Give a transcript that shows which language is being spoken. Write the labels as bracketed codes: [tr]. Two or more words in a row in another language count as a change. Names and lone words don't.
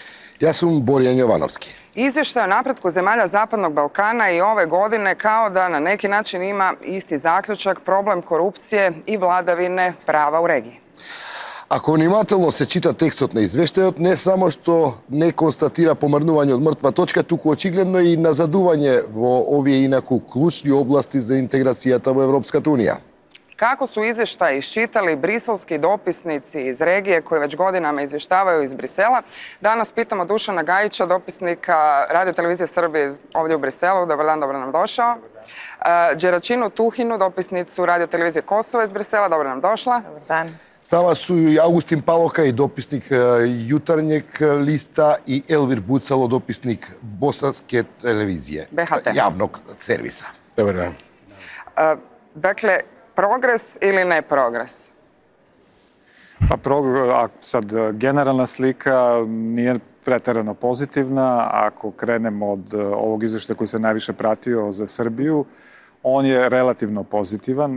[hr] Ja sam Borjan Jovanovski. Izvještaj o napretku zemalja Zapadnog Balkana i ove godine kao da na neki način ima isti zaključak, problem korupcije i vladavine prava u regiji. [mk] Ако внимателно се чита текстот на извештајот, не само што не констатира помрнување од мртва точка, туку очигледно и назадување во овие инаку клучни области за интеграцијата во Европската унија. [hr] Kako su izvještaj iščitali briselski dopisnici iz regije koji već godinama izvještavaju iz Brisela? Danas pitamo Dušana Gajića, dopisnika Radio televizije Srbije ovdje u Briselu. Dobar dan, dobro nam došao. Đeračinu Tuhinu, dopisnicu Radio televizije Kosovo iz Brisela. Dobro nam došla. Dobar dan. [sr] С нама су и Августин Палока, и дописник Јутарњег листа, и Елвир Буцало, дописник Босанske телевизije. BHT. Javnog servisa. Dobar dan. Dakle, progres ili ne progres? Pa sad generalna slika nije preterano pozitivna. Ako krenemo od ovog izvještaja koji se najviše pratio za Srbiju, on je relativno pozitivan.